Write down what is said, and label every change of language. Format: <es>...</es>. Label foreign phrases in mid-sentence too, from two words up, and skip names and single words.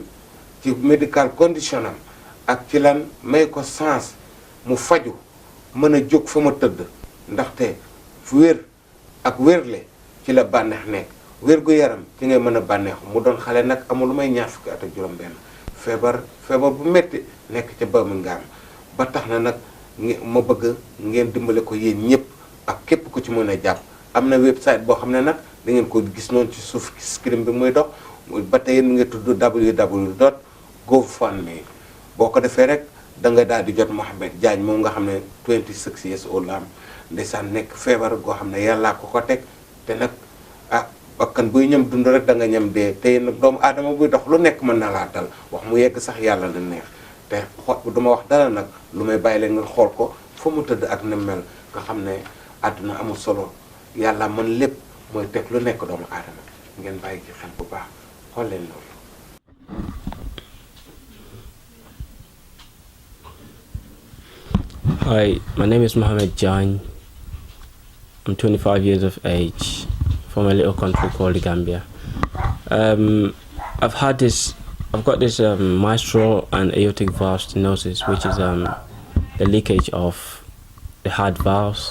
<wo>ci</wo> <en>medical condition</en> <wo>am ak ci lan may ko sens mu faju mën a jóg fa ma tëdd ndaxte wér ak wérle ci la bànneex nekk wér gu yaram ci ngay mën a bànneexu mu doon xale nag amul lu may ñaar fukki at ak juróom-benn feebar bu metti nekk ca Birmingham ba tax na nag ma bëgg ngeen dimbale ko yéen ñëpp ak képp ku ci mën a jàpp am na website boo xam ne nag da ngeen ko gis noonu ci suuf screen bi muy dox ba tey yéen ngi tudd www.gofundme boo ko defee rek da nga daal di jot Mouhamed Diagne moom nga xam ne 26</wo> <en>years old</en> <wo>la am ndeysaan nekk feebar goo xam ne yàllaa ko ko teg te nag bakkan buy ñam dund rek da nga ñam dee te nag doomu aadama buy dox lu nekk mën na laa dal wax mu yegg sax yàlla la neex te duma wax dara nag lu may bàyyi leen nga xool ko fa mu tëdd ak ni mel nga xam ne àdduna amul solo yàlla mën lépp mooy teg lu nekk doomu aadama ngeen bàyyi ci xel bu baax xool leen loolu.</wo> <en>Hi, my name is Mohammed Diagne. I'm 25 years of age from a little country called the Gambia. I've got this mitral and aortic valve stenosis, which is the leakage of the heart valves.</en>